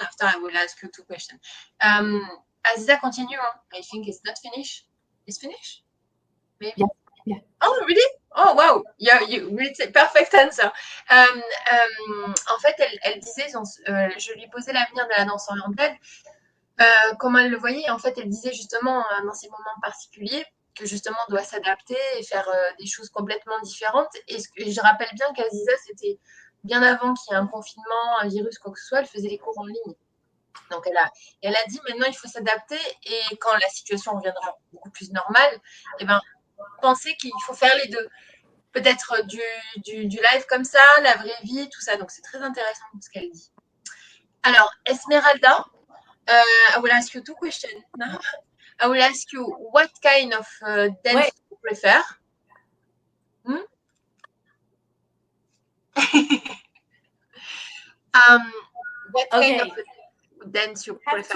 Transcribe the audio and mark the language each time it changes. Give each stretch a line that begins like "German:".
English: After I will ask you 2 questions. Aziza, continue. I think it's not finished. It's finished? Maybe? Yeah. Oh, really? Oh, wow. Yeah, it's a perfect answer.
French: En fait, elle disait, je lui posais l'avenir de la danse orientale, comment elle le voyait. En fait, elle disait justement, dans ces moments particuliers, que justement, on doit s'adapter et faire des choses complètement différentes. Et je rappelle bien qu'Aziza, c'était bien avant qu'il y ait un confinement, un virus, quoi que ce soit, elle faisait les cours en ligne. Donc, elle a dit maintenant, il faut s'adapter et quand la situation reviendra beaucoup plus normale, penser qu'il faut faire les deux. Peut-être du live comme ça, la vraie vie, tout ça. Donc, c'est très intéressant ce qu'elle dit.
English: Alors, Esmeralda, I will ask you 2 questions now. I will ask you what kind of dance you prefer. What kind of dance you prefer?